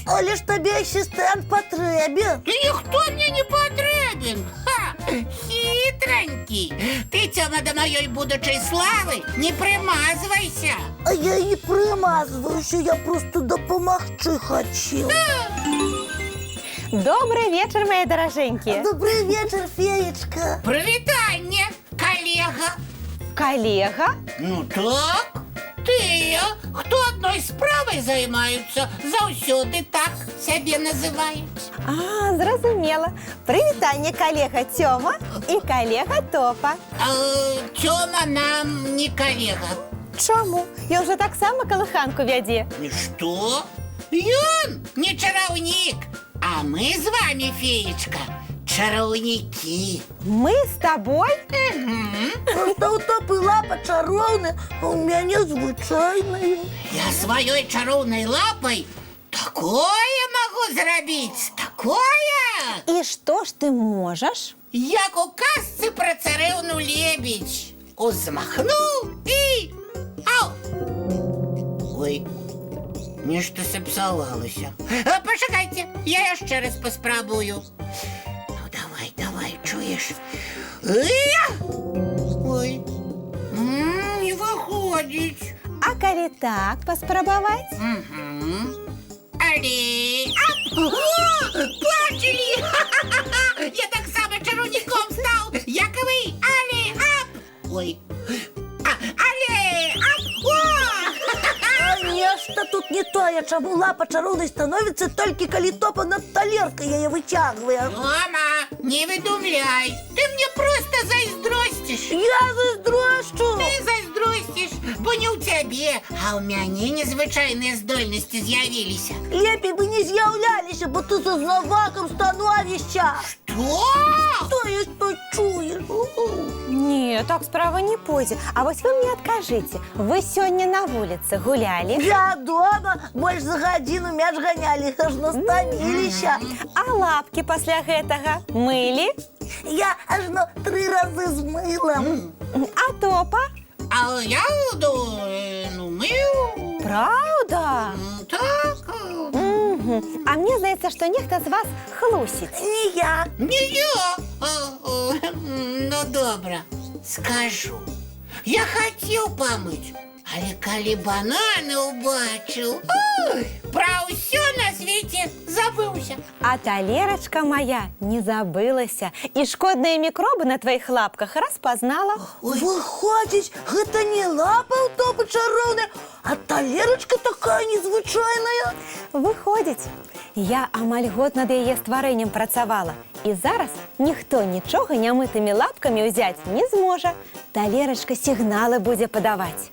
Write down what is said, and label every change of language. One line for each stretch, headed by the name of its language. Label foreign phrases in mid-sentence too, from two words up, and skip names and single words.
Ukrainian: Але ж тобі асистент потрібен. Та ніхто мне не потрібен. Ха! Хитранький. Ти, Тьома, до моєї будучої слави не примазывайся. А я і примазываюся, я просто допомогти хотів.
Russian: Добрый вечер, мои дороженькие.
Ukrainian: Добрий вечір, феєчка. Привітання, колега.
Russian: Коллега?
Ukrainian: Ну так, ти, хто одною справою займаються, завсюди так себе називають. А, зрозумела.
Russian: Привитание, коллега Тёма и коллега Топа.
Ukrainian: Тьома нам не колега. Чому?
Belarusian: Я уже так само колыханку вяде.
Russian: Что?
Belarusian: Ён не чараўнік, а мы з вами, феечка, чараўнікі.
Russian: Мы с тобой?
Ukrainian: Просто у Топи лапа чаровна, а у мене звичайна.
Belarusian: Я сваёй чароўнай лапай такое могу зрабіць, такое!
Russian: И что ж ты можешь?
Belarusian: Як у казцы пра царэўну лебедь. Узмахнуў і... Ау! Ой, нешта сапсавалася. Пачакайце, я яшчэ раз паспрабую. Ну, давай, чуеш? Ой, не выходзіць.
Russian: А коли так поспробовать?
Ukrainian: Але... Бачили! Я так само чарівником став, як і ви. Але... Ой. Але...
Belarusian: А нешта тут не тое, чаму лапа чаровнай становіцца толькі калі Топа над талеркай яе вытягвае. Мама, не выдумляй. Ты мне просто зайздросціш. Я зайздрошчу. Ты зайздросціш, бо не ў цябе, а ў мяне незвычайныя здольнасці з'явіліся. Лепей бы не з'яўляліся, бо ты за знавакам становішча. Што? Тое, што чуеш.
Russian: Не, так справа не пойдет. А вот вы мне откажите. Вы сегодня на улице гуляли?
Belarusian: Я дома больш за гадзіну мяч ганялі, аж настаміліся.
Russian: А лапки после гэтага мыли?
Belarusian: Я аж 3 разы з мылам. А Топа?
Ukrainian: А я, ну, мыў.
Russian: Правда?
Ukrainian: Так. А мне здається, що нехто з вас хлусить. Не я. Не я. Ну, добре, скажу. Я хотів помить, але коли банани убачив,
Belarusian: пра ўсё
Ukrainian: на світі забув. забывся.
Belarusian: А талерочка моя не забылася.
Russian: И шкодные микробы на твоих лапках распознала. Выходить, это не лапа у Топыча роўная, а талерочка такая незвычайная. Выходить.
Belarusian: Я амаль год над яе стварэннем працавала. І зараз ніхто нічога нямытымі лапкамі ўзяць не зможа. Талерачка сігналы будзе падаваць.